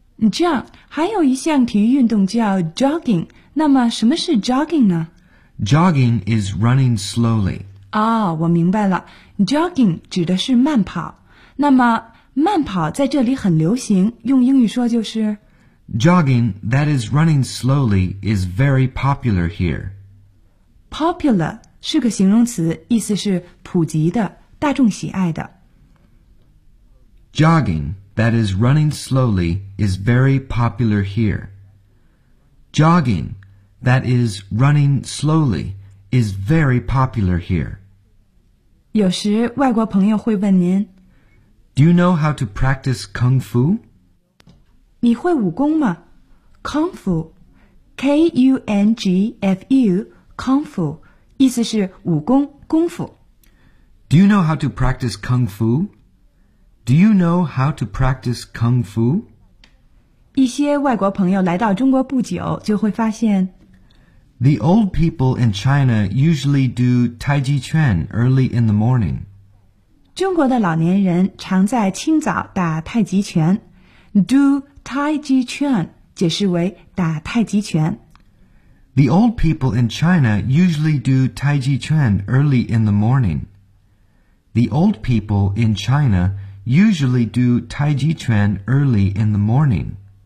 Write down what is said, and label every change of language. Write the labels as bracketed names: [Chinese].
[Chinese] 这样，还有一项体育运动叫 jogging。那么，什么是 jogging 呢？ [English] Jogging is running slowly. [Chinese] 哦，我明白了。Jogging 指的是慢跑。那么，慢跑在这里很流行，用英语说就是 [English] Jogging that is running slowly is very popular here. [Chinese] Popular 是个形容词，意思是普及的，大众喜爱的。 [English] Jogging that is running slowly is very popular here. JoggingThat is running slowly is very popular here. [Chinese] 有时外国朋友会问您 [English] Do you know how to practice Kung Fu? [Chinese] 你会武功吗 Kung Fu, K-U-N-G-F-U, Kung Fu, 意思是武功功夫 [English] Do you know how to practice Kung Fu? Do you know how to practice Kung Fu? [Chinese] 一些外国朋友来到中国不久就会发现 [English] The old people in China usually do Tai Chi Chuan early in the morning. [Chinese] 中国的老年人常在清早打太极拳。 Do Tai Chi Chuan 解释为打太极拳。 [English] The old people in China usually do Tai Chi Chuan early in the morning. The old people in China usually do Tai Chi Chuan early in the morning.